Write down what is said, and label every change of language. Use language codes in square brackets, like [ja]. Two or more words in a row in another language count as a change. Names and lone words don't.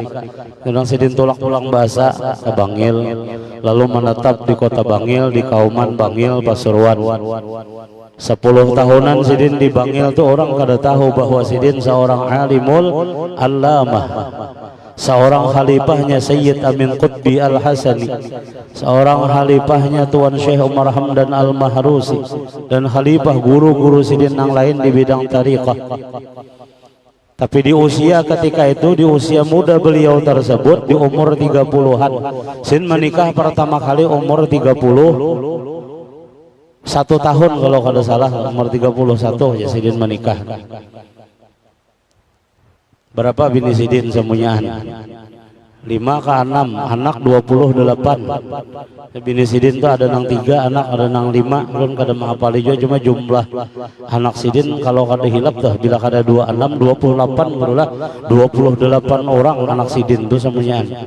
[id] Kemudian Sidin pulang bahasa ke Bangil, lalu menetap di kota Bangil, di Kauman Bangil Pasuruan. 10 tahunan Sidin di Bangil tuh orang kada tahu bahwa Sidin seorang [ar] عالم العلامة, [id] seorang khalifahnya Sayyid Amin Qutbi Al-Hasani, seorang khalifahnya Tuan Syekh Umar Hamdan Al-Mahrusi, dan khalifah guru-guru sidin yang lain di bidang tariqah. Tapi di usia ketika itu, di usia muda beliau tersebut, di umur 30-an, sin menikah pertama kali umur 31 tahun kalau kada salah, umur 31 ya sidin menikah. [bjn] Berapa bini sidin semuanya? [id] 5 ke 6, anak 28. [bjn] Bini sidin tuh ada nang 3 anak, ada nang 5, belum kada menghafal juga, cuma jumlah anak sidin kalau kada hilap tuh bila kada 26, 28 berulah 28 orang anak sidin tuh semuanya.